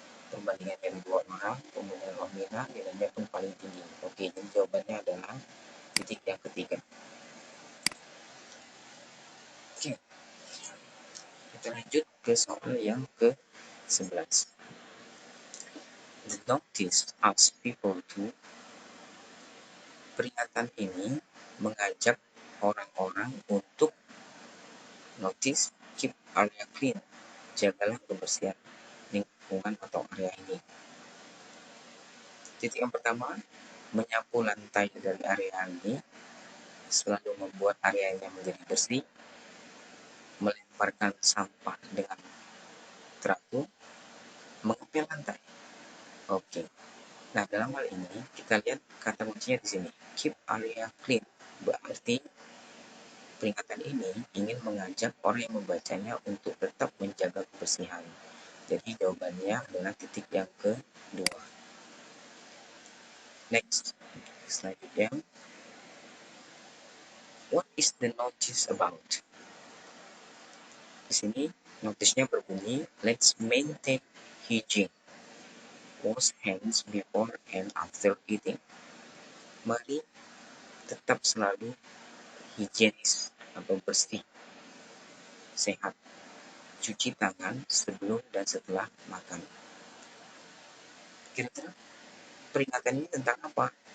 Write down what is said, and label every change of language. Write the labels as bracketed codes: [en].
[id] Perbandingan dari dua orang, kemudian Romina nilainya pun paling tinggi. Oke, jadi jawabannya adalah titik yang ketiga. Oke, kita lanjut ke soal yang ke-11. [en] The notice asks people to. [id] Peringatan ini mengajak orang-orang untuk [en] notice, keep area clean. [id] Jagalah kebersihan lingkungan atau area ini. Titik yang pertama, menyapu lantai dari area ini selalu membuat areanya menjadi bersih, melemparkan sampah dengan teratur, mengepel lantai. Oke. Nah, dalam hal ini kita lihat kata kuncinya di sini, [en] keep area clean. [id] Berarti peringatan ini ingin mengajak orang yang membacanya untuk tetap menjaga kebersihan. Jadi jawabannya adalah titik yang kedua. [en] Next, [id] selanjutnya, [en] what is the notice about? [id] Di sini notisnya berbunyi, [en] let's maintain hygiene. Wash hands before and after eating. [id] Mari tetap selalu higienis atau bersih, sehat. Cuci tangan sebelum dan setelah makan. Kira-kira peringatan ini tentang apa?